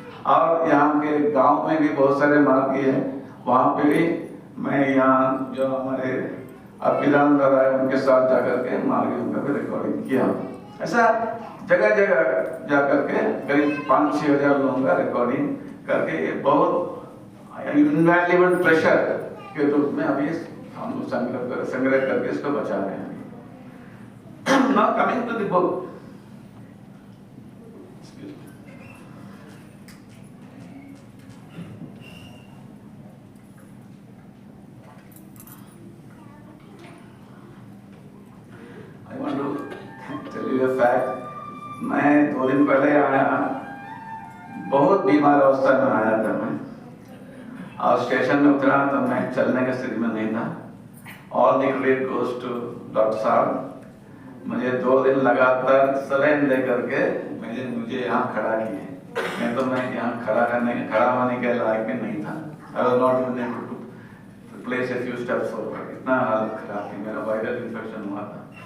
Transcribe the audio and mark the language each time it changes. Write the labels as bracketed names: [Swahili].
[Hindi] और यहाँ के गांव में भी बहुत सारे मार्गी है, वहाँ पे भी मैं यहाँ जो हमारे अपिदान दादा है उनके साथ जाकर के मार्गियों का भी रिकॉर्डिंग किया। ऐसा जगह जगह जाकर के करीब 5-6 हजार लोगों का रिकॉर्डिंग करके बहुत इनवैल्यूएबल ट्रेजर के रूप में अभी हम संग्रह करके इसको बचा रहे हैं। [English] Now coming to the book, I want to tell you a fact। [Hindi] मैं 2 दिन पहले आया, बहुत बीमार अवस्था में आया था मैं। और स्टेशन में उतरा तो मैं चलने की स्थिति में नहीं था। [English] All the credit goes to doctor sahib. [Hindi] मुझे 2 दिन लगातार सलाइन दे करके मुझे यहाँ खड़ा किए। नहीं तो मैं यहाँ खड़ा होने के लायक भी नहीं था। [English] I was not even able to place a few steps forward। [Hindi] इतना हालत खराब थी, मेरा वायरल इन्फेक्शन हुआ था।